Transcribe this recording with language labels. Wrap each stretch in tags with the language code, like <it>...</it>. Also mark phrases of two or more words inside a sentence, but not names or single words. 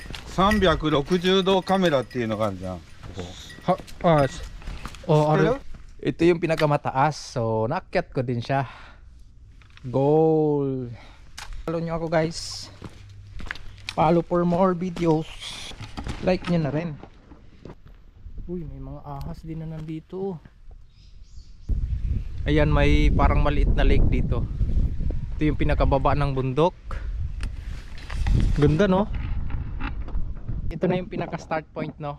<ja>360 度カメラっていうのがあるじゃん。ここ。</ja> <tl>Ito yung pinakamataas. So, naakyat ko din siya. Goal. Follow nyo ako guys.</tl> <en>Follow for more videos.</en> <tl>Like nyo na rin. Uy, may mga ahas din na nandito. Ayan, may parang maliit na lake dito. Ito yung pinakababa ng bundok. Ganda no? Ito na yung pinaka</tl> <en>start point</en> <tl>no.</tl>